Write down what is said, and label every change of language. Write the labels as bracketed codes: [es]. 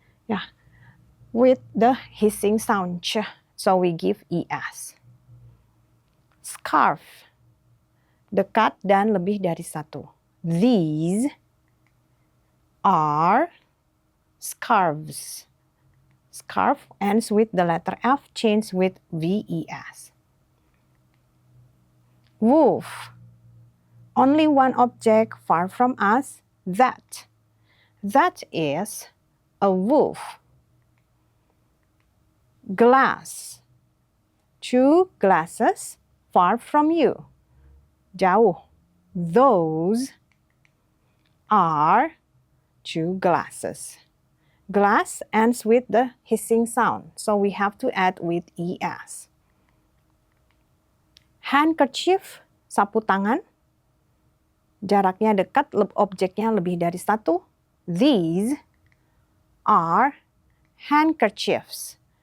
[en] Yeah, with the hissing sound ch, so we give es. Scarf. [id] Dekat dan lebih dari satu. [en] These are scarves. Scarf ends with the letter F, change with VES. Wolf. Only one object far from us, that. That is a wolf. Glass. Two glasses far from you. Jauh. Those are two glasses. Glass ends with the hissing sound, so we have to add with es. [id] Handkerchief, sapu tangan. Jaraknya dekat, objeknya lebih dari satu. [en] These are handkerchiefs.